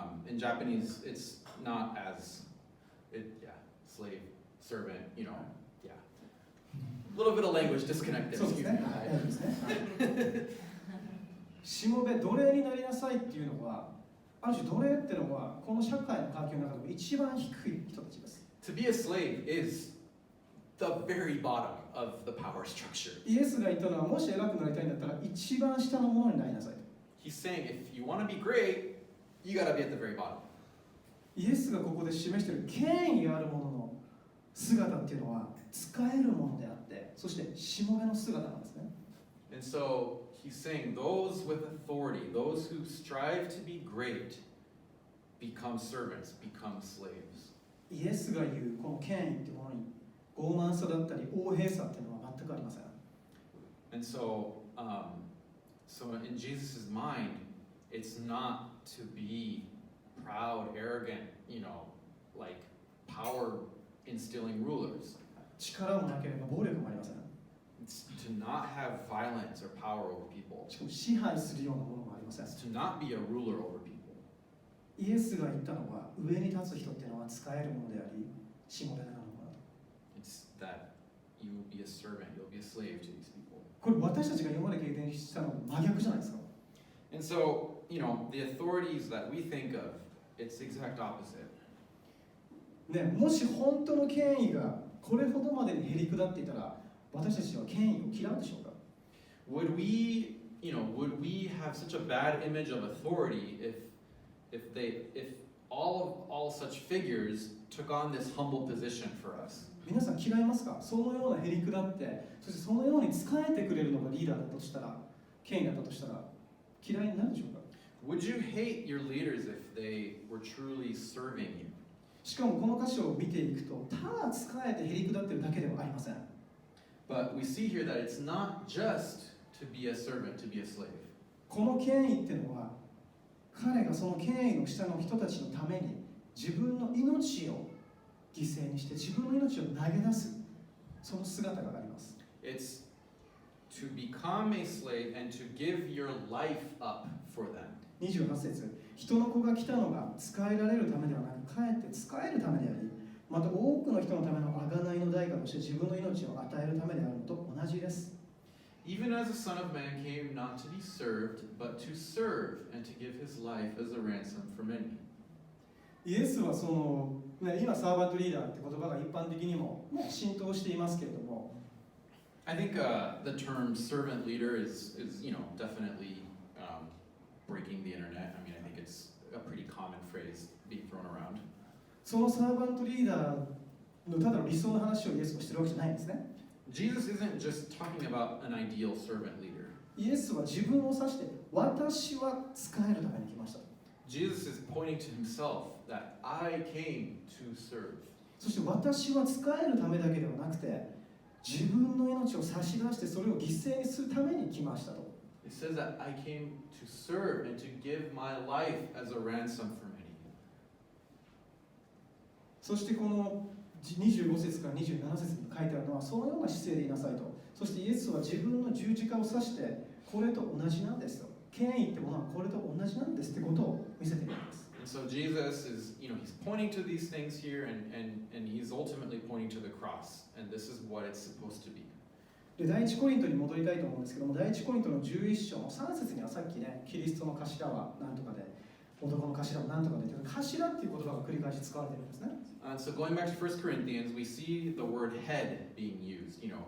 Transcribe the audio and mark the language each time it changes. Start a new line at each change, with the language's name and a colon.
English: In Japanese, it's not as, slave, servant, yeah. A little bit of language disconnect there.
Japanese: そうですね。大丈夫ですね。しもべ、奴隷になりなさいっていうのは、ある種奴隷っていうのはこの社会の環境の中でも一番低い人たちです。
English: To be a slave is the very bottom of the power structure.
Japanese: イエスが言ったのは、もし偉くなりたいんだったら一番下のものになりなさい。
English: He's saying if you want to be great, you got to be at the very bottom.
Japanese: イエスがここで示している権威あるものの姿っていうのは使えるものであって、そしてしもべの姿なんですね。
English: And so he's saying those with authority, those who strive to be great, become servants, become slaves.
Japanese: イエスが言うこの権威っていうものに傲慢さだったり横柄さっていうのは全くありません。
English: And so, so in Jesus' mind, it's not to be proud, arrogant, like power instilling rulers.
Japanese: 力もなければ暴力もありません。
English: It's to not have violence or power over people.
Japanese: しかも支配するようなものもありません。
English: It's to not be a ruler over people.
Japanese: イエスが言ったのは、上に立つ人っていうのは使えるものであり、しもべなものだと。
English: It's that you will be a servant, you'll be a slave to these people.
Japanese: これ私たちが今まで経験したのと真逆じゃないですか。
English: And so, the authorities that we think of, it's the exact opposite.
Japanese: ね、もし本当の権威がこれほどまでにへり下っていたら、私たちは権威を嫌うでしょうか？
English: Would we have such a bad image of authority if all such figures took on this humble position for us?
Japanese: 皆さん嫌いますか？そのようなへり下って、そしてそのように仕えてくれるのがリーダーだったとしたら、権威だったとしたら、嫌いになるでしょうか？
English: Would you hate your leaders if they were truly serving you?
Japanese: しかもこの箇所を見ていくと、ただ仕えてへり下っているだけではありません。
English: But we see here that it's not just to be a servant, to be a slave.
Japanese: この権威っていうのは、彼がその権威の下の人たちのために自分の命を犠牲にして自分の命を投げ出す、その姿があります。
English: It's to become a slave and to give your life up for them.
Japanese: 28節、人の子が来たのが使えられるためではなく、かえって使えるためであり、また多くの人のための贖いの代価として自分の命を与えるためであるのと同じです。
English: Even as the Son of Man came not to be served, but to serve and to give his life as a ransom for many.
Japanese: イエスは今サーバントリーダーって言葉が一般的にも浸透していますけれども、
English: I think the term servant leader is definitely breaking the internet. I mean, I think it's a pretty common phrase being thrown around.
Japanese: そのサーバントリーダーのただの理想の話をイエスはしてるわけじゃないんですね。
English: Jesus isn't just talking about an ideal servant leader.
Japanese: イエスは自分を指して、私は使えるために来ました。
English: Jesus is pointing to himself that I came to serve.
Japanese: そして私は使えるためだけではなくて、自分の命を差し出してそれを犠牲にするために来ましたと。
English: It says that I came to serve and to give my life as a ransom for many.
Japanese: そしてこの25節から27節に書いてあるのは、そのような姿勢でいなさいと。そしてイエスは自分の十字架を指して、これと同じなんですと。権威ってものはこれと同じなんですってことを見せているんです。
English: And so Jesus is, he's pointing to these things here and he's ultimately pointing to the cross. And this is what it's supposed to be.
Japanese: で、第一コリントに戻りたいと思うんですけども、第一コリントの11章の3節にはさっきね、キリストの頭は何とかで、男の頭は何とかで、頭っていう言葉が繰り返し使われているんですね。
English: And so going back to 1 Corinthians, we see the word head being used.